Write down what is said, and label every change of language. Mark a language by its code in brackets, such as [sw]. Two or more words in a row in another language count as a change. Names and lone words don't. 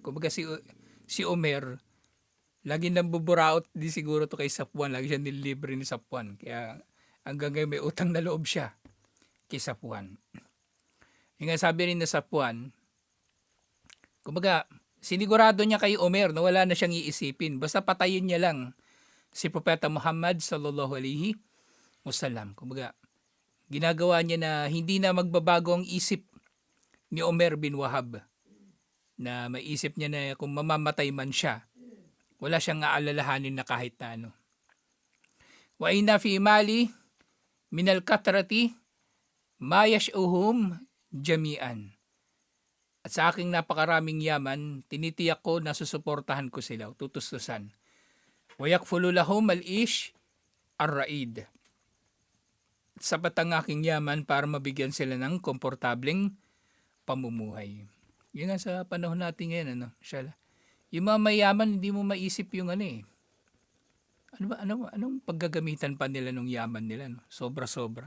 [tl] Kumbaga si Omer, lagi nang buburaot di siguro to kay Safwan, lagi siya nililibre ni Safwan. Kaya hanggang ngayon may utang na loob siya kay Safwan. Yung nga sabi rin na Safwan, kumbaga sinigurado niya kay Omer na wala na siyang iisipin. Basta patayin niya lang si Propeta Muhammad [ar] صلى الله عليه وسلم. [tl] Kumbaga ginagawa niya na hindi na magbabago ang isip ni Umair bin Wahab, na maisip niya na kung mamamatay man siya, wala siyang aalalahanin na kahit na ano. [ar] وإن في مالي من الكثرة ما يسعهم جميعا. [tl] At sa aking napakaraming yaman, tinitiyak ko na susuportahan ko sila, tutustusan. [ar] ويكفل لهم العيش الرغيد. [tl] Sapat ang aking yaman para mabigyan sila ng komportableng pamumuhay. Yun nga sa panahon natin ngayon, inshallah. Yung mga mayaman, hindi mo maisip yung anong paggagamitan pa nila ng yaman nila, sobra-sobra.